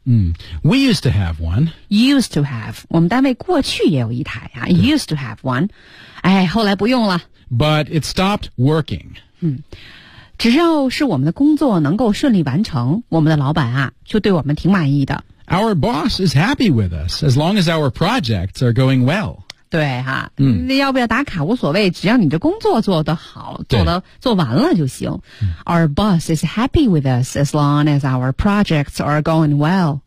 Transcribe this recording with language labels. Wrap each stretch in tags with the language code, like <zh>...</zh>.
<en>We used to have one. Used to have.</en> <zh>我们单位过去也有一台啊。</zh> <en>Used to have one. 哎，</en> <zh>后来不用了。</zh> <en>But it stopped working.</en> <zh>只要是我们的工作能够顺利完成，我们的老板啊，就对我们挺满意的。</zh> <en>Our boss is happy with us as long as our projects are going well.</en> <zh>对哈、啊、那、嗯、要不要打卡无所谓只要你的工作做得好做完了就行、嗯。</zh> <en>Our boss is happy with us as long as our projects are going well.、</en>